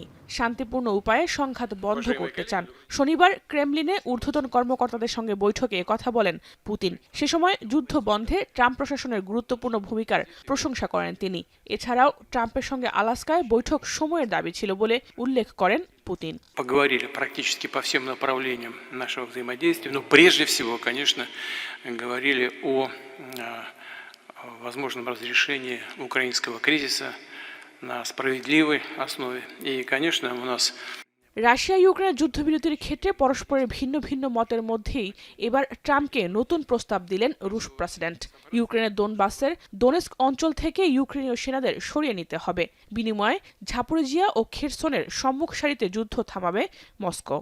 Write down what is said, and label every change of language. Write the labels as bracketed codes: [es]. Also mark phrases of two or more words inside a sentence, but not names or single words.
[bn] শান্তিপূর্ণ উপায়ে সংঘাত বন্ধ করতে চান। শনিবার ক্রেমলিনে ঊর্ধ্বতন কর্মকর্তাদের সঙ্গে বৈঠকে কথা বলেন পুতিন। সে সময় যুদ্ধ বন্ধে ট্রাম্প প্রশাসনের গুরুত্বপূর্ণ ভূমিকার প্রশংসা করেন তিনি। এছাড়াও ট্রাম্পের সঙ্গে আলাস্কায় বৈঠক সময়ের দাবি ছিল বলে উল্লেখ করেন পুতিন। [ru] Поговорили практически по всем направлениям нашего взаимодействия. Но прежде всего, конечно, говорили о возможном разрешении украинского кризиса на справедливой основе. И, конечно, у нас [bn] রাশিয়া ইউক্রেনের যুদ্ধবিরতির ক্ষেত্রে পরস্পরের ভিন্ন ভিন্ন মতের মধ্যেই এবার ট্রাম্পকে নতুন প্রস্তাব দিলেন রুশ প্রেসিডেন্ট। ইউক্রেনের দোনবাসের দোনেস্ক অঞ্চল থেকে ইউক্রেনীয় সেনাদের সরিয়ে নিতে হবে। বিনিময়ে ঝাপোরিজিয়া ও খেরসনের সম্মুখ সারিতে যুদ্ধ থামাবে মস্কো।